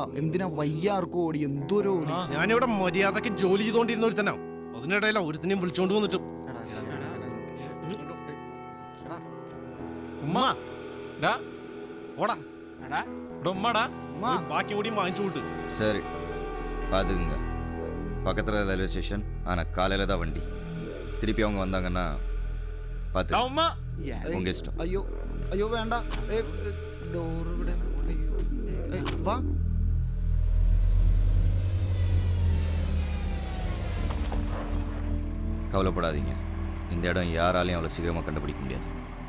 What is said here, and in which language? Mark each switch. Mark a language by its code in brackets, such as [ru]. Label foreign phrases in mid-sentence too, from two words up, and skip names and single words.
[ml] എന്തിനാ വയ്യാർക്കും ഓടി, എന്തോരോ ഓടി. ഞാനിവിടെ മര്യാദക്ക് ജോലി ചെയ്തോണ്ടിരുന്ന ഒരുത്തനാ. അതിനിടയില ഒരുത്തിനെയും വിളിച്ചോണ്ട് വന്നിട്ടും. ഉമ്മ ഓടാ, ഉമ്മടാ, ബാക്കി കൂടി വാങ്ങിച്ചു വിട്ടു. [ta] சரி, பார்த்துக்குங்க. பக்கத்தில் [en] railway station. [ta] ஆனால் காலையில் தான் வண்டி. திருப்பி அவங்க வந்தாங்கன்னா பார்த்து [ml] ഉമ്മ. [ta] உங்கள் இஷ்டம். [ml] അയ്യോ അയ്യോ, വേണ്ട. ഡോറ് ഇവിടെ. അയ്യോ, വാ. [ta] கவலைப்படாதீங்க. இந்த இடம் யாராலையும் அவ்வளோ சீக்கிரமாக கண்டுபிடிக்க முடியாது.